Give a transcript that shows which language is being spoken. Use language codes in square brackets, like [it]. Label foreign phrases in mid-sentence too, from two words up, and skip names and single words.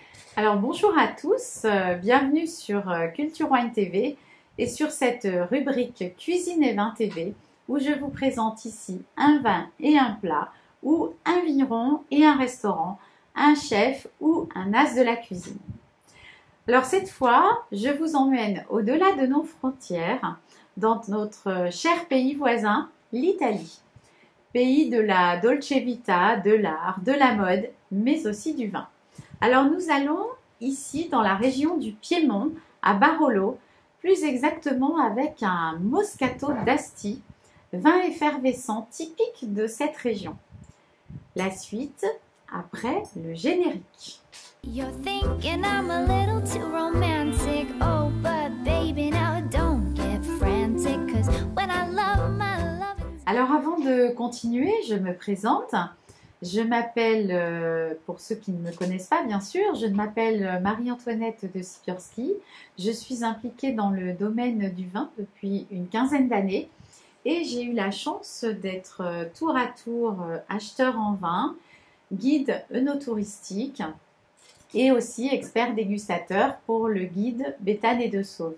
[fr] Alors bonjour à tous, bienvenue sur Culture Wine TV et sur cette rubrique Cuisine et Vin TV où je vous présente ici un vin et un plat ou un vigneron et un restaurant, un chef ou un as de la cuisine. Alors cette fois, je vous emmène au-delà de nos frontières dans notre cher pays voisin, l'Italie. Pays de la [it] dolce vita, [fr] de l'art, de la mode, mais aussi du vin. Alors nous allons ici dans la région du Piémont, à Barolo, plus exactement avec un Moscato d'Asti, vin effervescent typique de cette région. La suite après le générique. [en] You're thinking I'm a little too romantic. Oh, but baby, now don't get frantic. 'Cause when I love my love. [fr] Alors avant de continuer, je me présente. Je m'appelle, pour ceux qui ne me connaissent pas bien sûr, je m'appelle Marie-Antoinette de Sikorski. Je suis impliquée dans le domaine du vin depuis une quinzaine d'années et j'ai eu la chance d'être tour à tour acheteur en vin, guide œnotouristique et aussi expert dégustateur pour le guide Béthane et de Sauve.